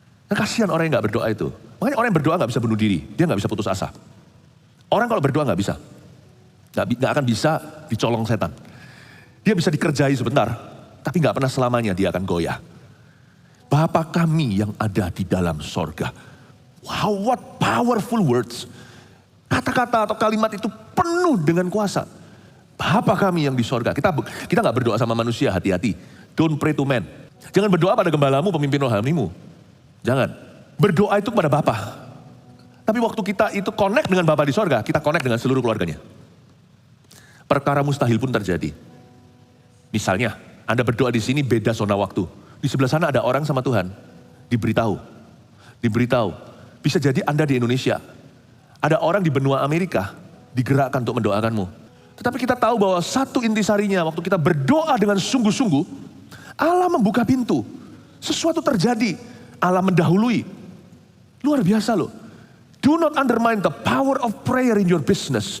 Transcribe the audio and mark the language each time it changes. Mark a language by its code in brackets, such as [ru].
[id] Nah, kasihan orang yang gak berdoa itu. Makanya orang yang berdoa gak bisa bunuh diri. Dia gak bisa putus asa. Orang kalau berdoa gak bisa. Gak akan bisa dicolong setan. Dia bisa dikerjai sebentar. Tapi gak pernah selamanya dia akan goyah. Bapa kami yang ada di dalam sorga. [en] Wow, what powerful words. [id] Kata-kata atau kalimat itu penuh dengan kuasa. Bapa kami yang di sorga. Kita gak berdoa sama manusia, hati-hati. [en] Don't pray to man. [id] Jangan berdoa pada gembalamu, pemimpin rohanimu. Jangan. Berdoa itu kepada Bapa. Tapi waktu kita itu connect dengan Bapa di sorga, kita connect dengan seluruh keluarganya. Perkara mustahil pun terjadi. Misalnya, Anda berdoa di sini beda zona waktu. Di sebelah sana ada orang sama Tuhan. Diberitahu. Bisa jadi Anda di Indonesia. Ada orang di benua Amerika digerakkan untuk mendoakanmu. Tetapi kita tahu bahwa satu intisarinya waktu kita berdoa dengan sungguh-sungguh, Allah membuka pintu. Sesuatu terjadi. Allah mendahului. Luar biasa loh. [en] Do not undermine the power of prayer in your business.